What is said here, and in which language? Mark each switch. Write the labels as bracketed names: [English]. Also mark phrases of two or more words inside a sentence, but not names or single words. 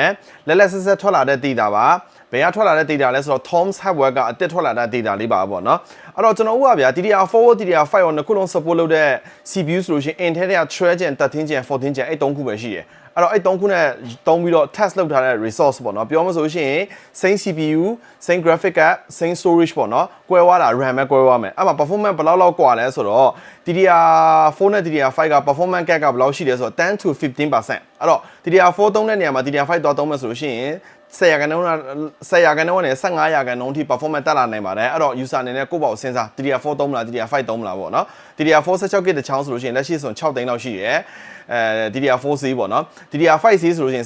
[Burmese] လက်လက်ဆက်ဆက်ထွက်လာတဲ့ data ပါဘယ်ကထွက်လာတဲ့ data လဲဆိုတော့ Tom's Hardware ကအတစ်ထွက်လာတဲ့ data လေးပါပေါ့နော်အဲ့တော့ကျွန်တော်ဥပဗျာ DDR4 DDR5 ကိုနှစ်ခုလုံး support လုပ်တဲ့ CPU ဆိုလို့ရှိရင် Intel တွေက 12 Gen 13 Gen 14 Gen အဲ့3ခုပဲရှိတယ်အဲ့တော့အဲ့3ခုနဲ့တုံးပြီးတော့ test လုပ်ထားတဲ့ resource ပေါ့နော်ပြောမှဆိုလို့ရှိရင် [English] same CPU same graphic card same storage [Burmese] ပေါ့နော်ကွဲသွားတာ RAM ပဲကွဲသွားမယ်အဲ့မှာ performance ဘယ်လောက်กว่าလဲဆိုတော့ DDR4 နဲ့ DDR5 က [English] performance gap [Burmese] ကဘယ်လောက်ရှိလဲဆိုတော့10 to 15% အဲ့တော့ DDR4 သုံးတဲ့နေရာမှာ DDR5 တော့သုံးမယ်ဆိုလို့ရှိရင်10%ကနေ 15%ထိ performance တက်လာနိုင်ပါတယ်အဲ့တော့ user အနေနဲ့ကိုယ့်ဘောက်စဉ်းစား DDR4 သုံးမလား DDR5 သုံးမလားပေါ့နော် DDR4 16GB တစ်ချောင်းဆိုလို့ရှိရင်လက်ရှိဆို6သိန်းလောက်ရှိတယ်DDR4 စီးပေါ့နော် DDR5 စီးဆိုလို့ရှိရင်